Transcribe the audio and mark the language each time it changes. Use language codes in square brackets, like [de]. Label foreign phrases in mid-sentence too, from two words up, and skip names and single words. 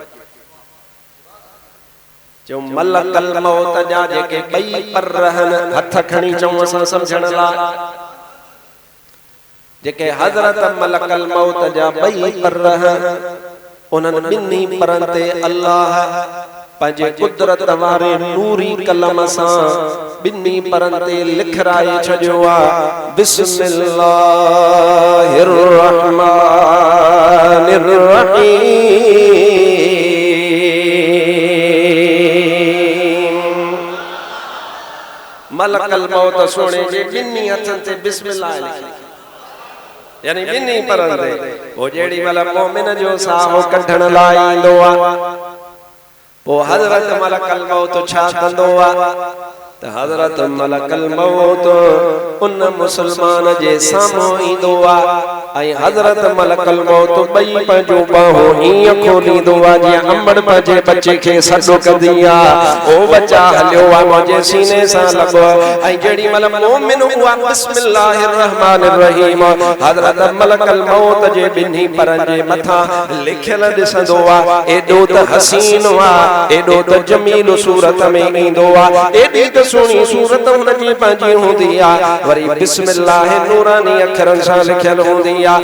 [sd] जो मलकल मौत जा जेके ॿई पर रहन हथ खणी चऊं असां सम्झण लाइ जेके हज़रत मलकल मौत जा ॿई पर उन्हनि ॿिन्ही परनि ते अल्लाह पंहिंजे कुदरत वारे नूरी कलम सां ॿिन्ही परनि ते लिखराए छॾियो आहे [ar] بسم الله الرحمن الرحيم. [sd] मलकल मौत सोने जे ॿिन्ही हथनि ते बिस्मिल्लाह लिखी यानी ॿिन्ही परनि ते पोइ जेड़ी महिल मोमिन जो साह कढण लाइ ईंदो आहे पोइ हज़रत मलकल मौत छा कंदो आहे त हज़रत मलकल मौत उन मुसलमान जे साम्हूं ईंदो आहे ऐं हज़रत मलकल मौत ॿई पंहिंजूं ॿाहूं हीअं खोलींदो आहे जीअं अंबड़ पंहिंजे बचे खे सॾु कंदी आहे ओ बचा हलियो आहे मुंहिंजे सीने सां लॻो ऐं जेड़ी महिल मोमिन हुआ [ar] بسم الله الرحمن الرحيم [sd] हज़रत मलकल मौत जे ॿिन्ही परनि जे मथां लिखियल ॾिसंदो आहे एॾो त हसीन आहे एॾो त जमील सूरत में ईंदो आहे एॾी त सुहिणी सूरत हुनजी पंहिंजी हूंदी आहे वरी बिस्मिल्लाह नूरानी अखरनि सां लिखियल हूंदी आहे।